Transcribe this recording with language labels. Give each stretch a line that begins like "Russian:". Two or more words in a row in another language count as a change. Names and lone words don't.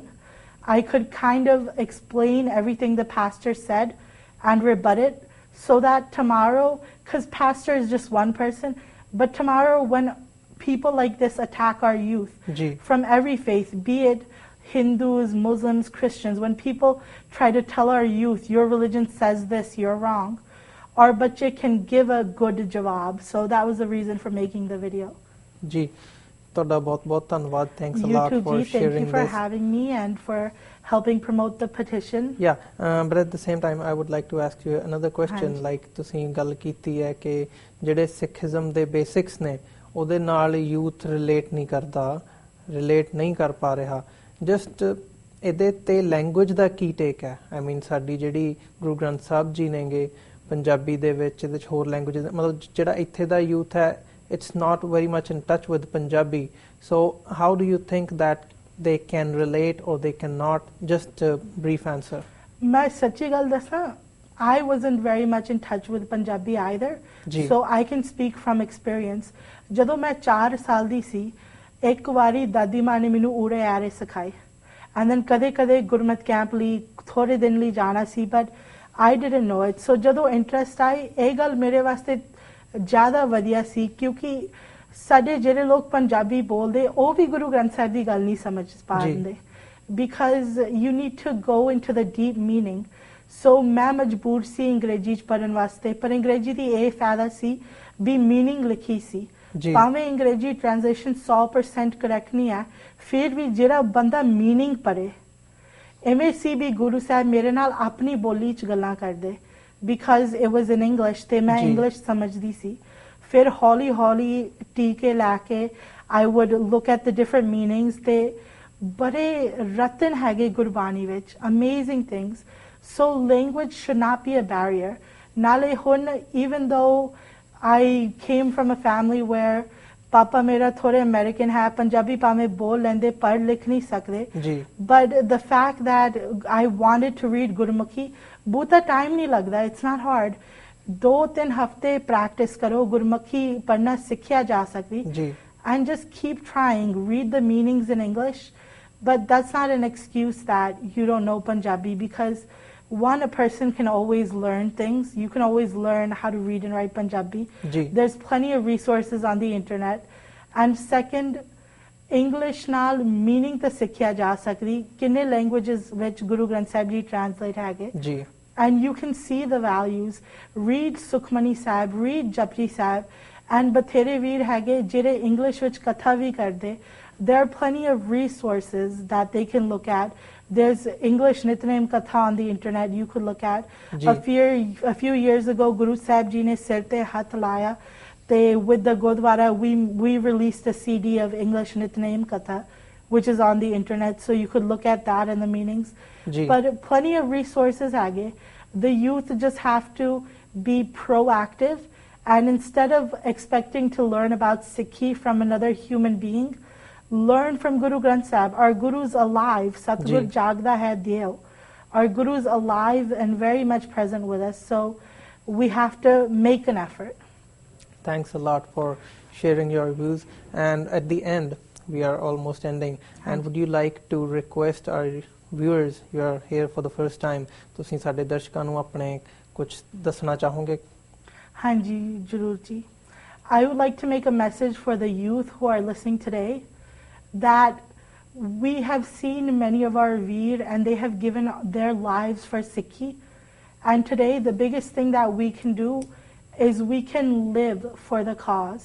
English: I could kind of explain everything the pastor said and rebut it, so that tomorrow, because pastor is just one person, but tomorrow when people like this attack our youth from every faith, be it Hindus, Muslims, Christians, when people try to tell our youth, your religion says this, you're wrong, our bache can give a good jawab. So that was the reason for making the video.
Punjabi: Ji, ਤੁਹਾਡਾ ਬਹੁਤ ਧੰਨਵਾਦ.
English: Thanks a lot for sharing this. Thank you for having me and for helping promote the petition. Yeah, but at the same time I would like to ask you another question.
Punjabi: Like ਤੁਸੀਂ ਗੱਲ ਕੀਤੀ ਹੈ ਕਿ ਜਿਹੜੇ ਸਿੱਖੀਜ਼ਮ ਦੇ ਬੇਸਿਕਸ ਨੇ ਉਹਦੇ ਨਾਲ ਯੂਥ ਰਿਲੇਟ ਨਹੀਂ ਕਰ ਪਾ ਰਿਹਾ। ਜਸਟ ਇਹਦੇ ਤੇ ਲੈਂਗੁਏਜ ਦਾ ਕੀ ਟੇਕ ਹੈ?
English: I mean
Punjabi: ਸਾਡੀ ਜਿਹੜੀ ਗੁਰੂ ਗ੍ਰੰਥ ਸਾਹਿਬ ਜੀ ਨੇਗੇ ਪੰਜਾਬੀ ਦੇ ਵਿੱਚ, ਇਹਦੇ 'ਚ ਹੋਰ ਲੈਂਗੁਏਜ, ਮਤਲਬ ਜਿਹੜਾ ਇੱਥੇ ਦਾ ਯੂਥ ਹੈ
English: it's not very much in touch with Punjabi. So how do you think that they can relate or they cannot? Just a brief answer.
Punjabi: ਮੈਂ ਸੱਚੀ ਗੱਲ ਦੱਸਾਂ,
English: I wasn't very much in touch with Punjabi either. So I can speak from experience.
Punjabi: ਜਦੋਂ ਮੈਂ 4 ਸਾਲ ਦੀ ਸੀ, ਇੱਕ ਵਾਰੀ ਦਾਦੀ ਮਾਂ ਨੇ ਮੈਨੂੰ ਊੜੇ ਆਰੇ ਸਿਖਾਏ,
English: and then
Punjabi: ਕਦੇ ਗੁਰਮਤ ਕੈਂਪ ਲਈ ਥੋੜੇ ਦਿਨ ਲਈ ਜਾਣਾ ਸੀ,
English: but I didn't know it.
Punjabi: So ਜਦੋਂ ਇੰਟਰਸਟ ਆਈ, ਇਹ ਗੱਲ ਮੇਰੇ ਵਾਸਤੇ ਜ਼ਿਆਦਾ ਵਧੀਆ ਸੀ, ਕਿਉਂਕਿ ਸਾਡੇ ਜਿਹੜੇ ਲੋਕ ਪੰਜਾਬੀ ਬੋਲਦੇ ਉਹ ਵੀ ਗੁਰੂ ਗ੍ਰੰਥ ਸਾਹਿਬ ਦੀ ਗੱਲ ਨਹੀਂ ਸਮਝ ਪਾਉਂਦੇ,
English: because you need to go into the deep meaning.
Punjabi: So ਮੈਂ ਮਜਬੂਰ ਸੀ ਅੰਗਰੇਜ਼ੀ ਚ ਪੜ੍ਹਨ ਵਾਸਤੇ, ਪਰ ਅੰਗਰੇਜ਼ੀ ਦੀ ਇਹ ਫਾਇਦਾ ਸੀ ਵੀ ਮੀਨਿੰਗ ਲਿਖੀ ਸੀ, ਭਾਵੇਂ ਅੰਗਰੇਜ਼ੀ ਟ੍ਰਾਂਸਲੇਸ਼ਨ 100% ਕਰੈਕਟ ਨਹੀਂ ਹੈ, ਫਿਰ ਵੀ ਜਿਹੜਾ ਬੰਦਾ ਮੀਨਿੰਗ ਪੜ੍ਹੇ, ਐਵੇਂ ਸੀ ਵੀ ਗੁਰੂ ਸਾਹਿਬ ਮੇਰੇ ਨਾਲ ਆਪਣੀ ਬੋਲੀ ਚ ਗੱਲਾਂ ਕਰਦੇ,
English: because it was in English
Punjabi: ਤੇ ਮੈਂ English ਸਮਝਦੀ ਸੀ। ਫਿਰ ਹੌਲੀ ਟੀਕੇ ਲੈ ਕੇ
English: I would look at the different meanings,
Punjabi: ਤੇ ਬੜੇ ਰਤਨ ਹੈਗੇ ਗੁਰਬਾਣੀ ਵਿੱਚ,
English: amazing things. So language should not be a barrier.
Punjabi: ਨਾਲੇ ਹੁਣ
English: even though I came from a family where
Punjabi: ਪਾਪਾ ਮੇਰਾ ਥੋੜੇ ਅਮਰੀਕਨ ਹੈ, ਪੰਜਾਬੀ ਭਾਵੇਂ ਬੋਲ ਲੈਂਦੇ, ਪੜ੍ਹ ਲਿਖ ਨਹੀਂ ਸਕਦੇ,
English: but the fact that I wanted to read
Punjabi: ਗੁਰਮੁਖੀ, ਬਹੁਤਾ ਟਾਈਮ ਨਹੀਂ ਲੱਗਦਾ,
English: it's not hard.
Punjabi: 2-3 ਹਫ਼ਤੇ ਪ੍ਰੈਕਟਿਸ ਕਰੋ, ਗੁਰਮੁਖੀ ਪੜ੍ਹਨਾ ਸਿੱਖਿਆ ਜਾ ਸਕਦੀ,
English: and just keep trying, read the meanings in English, but that's not an excuse that you don't know Punjabi, because one, a person can always learn things. You can always learn how to read and write Punjabi. There's plenty of resources on the internet. And second, English
Punjabi: ਨਾਲ meaning ਤਾਂ ਸਿੱਖਿਆ ਜਾ ਸਕਦੀ, ਕਿੰਨੇ languages ਵਿੱਚ ਗੁਰੂ ਗ੍ਰੰਥ ਸਾਹਿਬ ਜੀ translate ਹੈਗੇ,
English: and you can see the values. Read Sukhmani Sahib, read Japji Sahib, and
Punjabi: ਬਥੇਰੇ ਵੀਰ ਹੈਗੇ ਜਿਹੜੇ English ਵਿੱਚ ਕਥਾ ਵੀ ਕਰਦੇ.
English: There are plenty of resources that they can look at. There's English Nitnem Katha on the internet you could look at. A few years ago,
Punjabi: ਗੁਰੂ ਸਾਹਿਬ ਜੀ ਨੇ ਸਿਰ ਤੇ ਹੱਥ ਲਾਇਆ.
English: With the Gurdwara, we released a CD of English Nitnem Katha, which is on the internet, so you could look at that and the meanings. But plenty of resources age. The youth just have to be proactive, and instead of expecting to learn about Sikhi from another human being, learn from Guru Granth Sahib. Our Guru's alive.
Punjabi: ਸਤਿਗੁਰ ਜਾਗਦਾ ਹੈ ਦੇਉ.
English: Our Guru's alive and very much present with us. So we have to make an effort. Thanks a lot for sharing your views. And at the end, we are almost ending. And would you like to request our viewers, you are here for the first time,
Punjabi: ਤੁਸੀਂ ਸਾਡੇ ਦਰਸ਼ਕਾਂ ਨੂੰ ਆਪਣੇ ਕੁਝ ਦੱਸਣਾ ਚਾਹੋਗੇ? ਹਾਂਜੀ ਜ਼ਰੂਰ ਜੀ.
English: I would like to make a message for the youth who are listening today that we have seen many of our Veer and they have given their lives for Sikhi. And today the biggest thing that we can do is we can live for the cause.